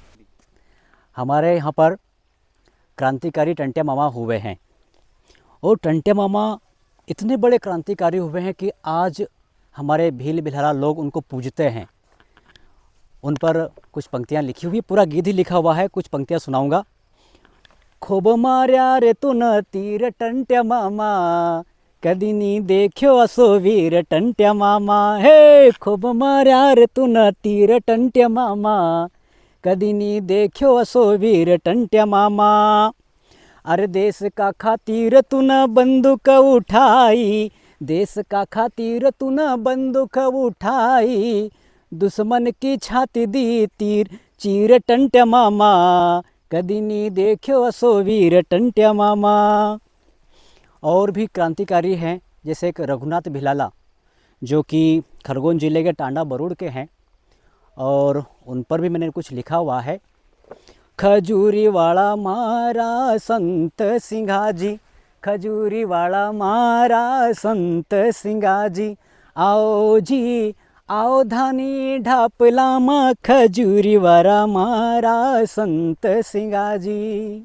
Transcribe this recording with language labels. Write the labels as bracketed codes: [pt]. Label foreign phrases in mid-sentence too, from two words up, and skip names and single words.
[hi] हमारे यहाँ पर क्रांतिकारी टंट्या मामा हुए हैं और टंट्या मामा इतने बड़े क्रांतिकारी हुए हैं कि आज हमारे भील बिल्हारा लोग उनको पूजते हैं। उन पर कुछ पंक्तियाँ लिखी हुई, पूरा गीत ही लिखा हुआ है, कुछ पंक्तियाँ सुनाऊंगा। [noe] खूब मार्या रे तू न तीर टंट्या मामा, कदी नी देखो असो वीर टंट्या मामा। हे खूब मार्या रे तू न तीर टंट्या मामा, कदी नी देखो असो वीर टंट्या मामा। अरे देश का खातिर तू न बंदूक उठाई, देश का खातिर तू न बंदूक उठाई, दुश्मन की छाती दी तीर चीर टंट्या मामा, कदी नी देखो असो वीर टंट्या मामा। [hi] और भी क्रांतिकारी हैं, जैसे एक रघुनाथ भिलाला जो कि खरगोन जिले के टांडा बरूड के हैं, और उन पर भी मैंने कुछ लिखा हुआ है। [noe] खजूरी वाला मारा संत सिंघाजी, खजूरी वाला मारा संत सिंघाजी, आओ जी आओ धानी ढापला मा, खजूरी वाला मारा संत सिंघाजी।